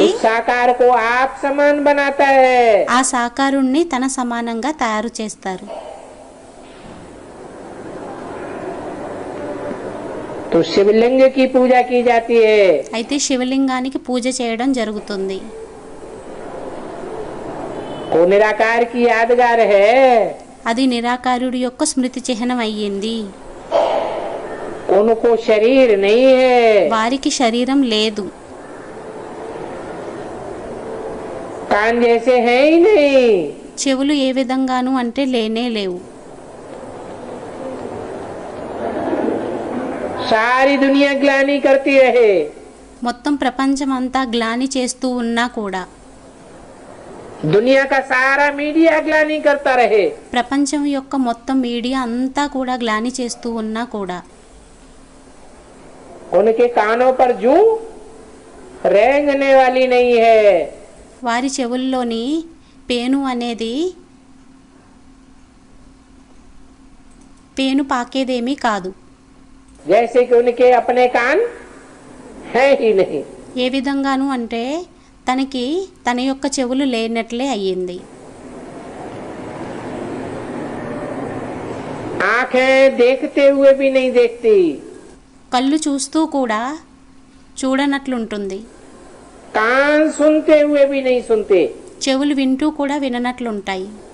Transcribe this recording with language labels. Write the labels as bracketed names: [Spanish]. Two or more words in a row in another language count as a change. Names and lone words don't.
[Hindi] उस साकार को आप समान बनाता है। [Telugu] ఆ సాకారుణ్ణి తన సమానంగా తయారు చేస్తారు। [Hindi] तो शिवलिंग की पूजा की जाती है। [Telugu] అయితే శివలింగానికి పూజ చేయడం జరుగుతుంది। [Hindi] वो निराकार की यादगार है। [Telugu] అది నిరాకారుడి యొక్క స్మృతి చిహ్నం అయ్యింది। [Hindi] उनको शरीर नहीं है। [Telugu] వారికి శరీరం లేదు। [Hindi] कान जैसे है ही नहीं। [Telugu] చెవులు ఏ విధంగాను అంటే లేనే లేవు। [Hindi] सारी दुनिया ग्लानि करती रहे, [Telugu] మొత్తం ప్రపంచం అంతా గ్లాని చేస్తూ ఉన్నా కూడా, [Hindi] दुनिया का सारा मीडिया ग्लानि करता रहे, [Telugu] ప్రపంచం యొక్క మొత్తం మీడియా అంతా కూడా గ్లాని చేస్తూ ఉన్నా కూడా, [Hindi] उनके कानों पर जूं रेंगने वाली नहीं है। [Telugu] వారి చెవుల్లోని పేను అనేది పేను పాకేదేమీ కాదు। [Hindi] जैसे कि उनके अपने कान है ही नहीं। [Telugu] ఏ విధంగాను అంటే తనకి తన యొక్క చెవులు లేనట్లే అయ్యింది। [Hindi] आंखें देखते हुए भी नहीं देखती, [Telugu] కళ్ళు చూస్తూ కూడా చూడనట్లుంటుంది। [Hindi] कान सुनते हुए भी नहीं सुनते। [Telugu] చెవులు వింటూ కూడా విననట్లుంటాయి।